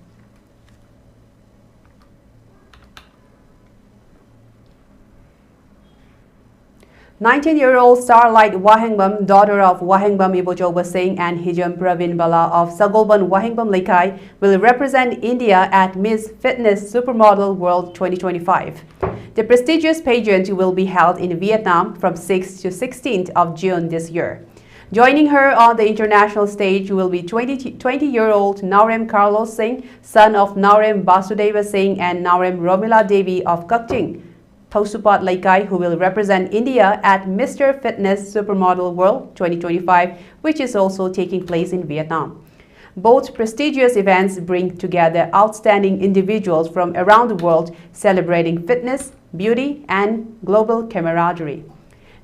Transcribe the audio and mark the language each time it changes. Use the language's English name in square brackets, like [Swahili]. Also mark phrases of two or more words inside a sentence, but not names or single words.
[English] 19-year-old Starlight Wahengbam, daughter of Wahengbam Ibojoba Singh and Hijam Pravin Bala of Sagolban Wahengbam Laikai, will represent India at Miss Fitness Supermodel World 2025. The prestigious pageant will be held in Vietnam from 6th to 16th of June this year. Joining her on the international stage will be 20-year-old Naurem Carlos Singh, son of Naurem Basudeva Singh and Naurem Romila Devi of Kakching, Thosupat Laikai, who will represent India at Mr. Fitness Supermodel World 2025, which is also taking place in Vietnam. Both prestigious events bring together outstanding individuals from around the world celebrating fitness, beauty, and global camaraderie.